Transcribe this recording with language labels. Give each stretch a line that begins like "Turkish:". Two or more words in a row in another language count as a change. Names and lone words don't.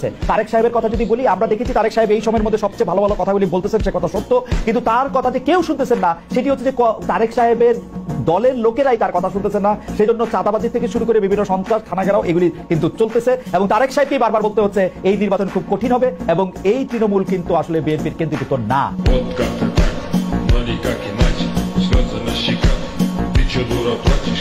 Bangla: তারেক সাহেবের কথা যদি বলি, আমরা দেখেছি তারেক সাহেব এই সময়ের মধ্যে সবচেয়ে ভালো ভালো কথাগুলি বলতেছেন, সে কথা সত্য, কিন্তু তার কথা যে কেউ শুনতেছেন না সেটি হচ্ছে যে তারেক সাহেবের দলের লোকেরাই তার কথা শুনতেছে না। সেই জন্য চাঁদাবাজি থেকে শুরু করে বিভিন্ন সন্ত্রাস, খানাঘেরাও এগুলি কিন্তু চলতেছে এবং তারেক সাহেবকেই বারবার বলতে হচ্ছে এই নির্বাচন খুব কঠিন হবে এবং এই তৃণমূল কিন্তু আসলে বিএনপির কেন্দ্রীভূত না।
Russian: Вот как-то так, но никак иначе. Слезы на щеках, ты чё, дура,